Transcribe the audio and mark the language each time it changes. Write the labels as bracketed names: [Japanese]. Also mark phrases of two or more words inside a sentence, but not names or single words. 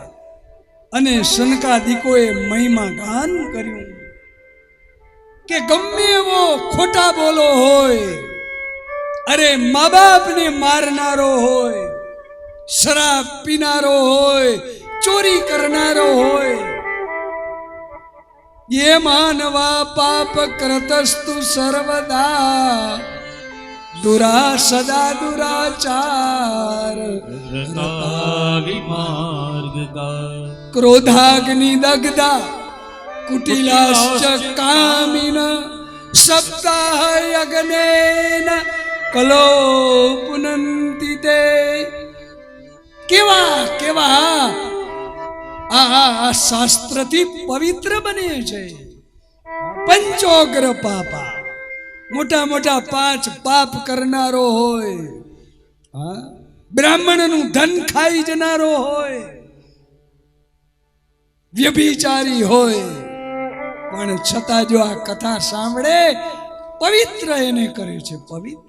[Gujarati] અને સનકાદિકોએ મહિમા ગાન કર્યું કે ગમે એવો ખોટા બોલો હોય, અરે મા બાપને મારનારો હોય, શરાબ પીનારો હોય, ચોરી કરનારો હોય, [Sanskrit] ये मानवा पाप कृतस्तु सर्वदा दुरा सदा दुराचार વિમાર્ગકા क्रोधाग्नि दग्धा कुटिलाश्च कामिन सप्ताह यज्ञेन कलो पुनन्ति ते. [Gujarati] કેવા કેવા આ શાસ્ત્રથી પવિત્ર બને છે. [Sanskrit] પંચોગ્ર પાપા, [Gujarati] મોટા મોટા 5 પાપ કરનારો હોય, બ્રાહ્મણનું ધન ખાઈ જનારો હોય, વ્યભિચારી હોય, પણ છતાં જો આ કથા સાંભળે પવિત્ર એને કરે છે પવિત્ર.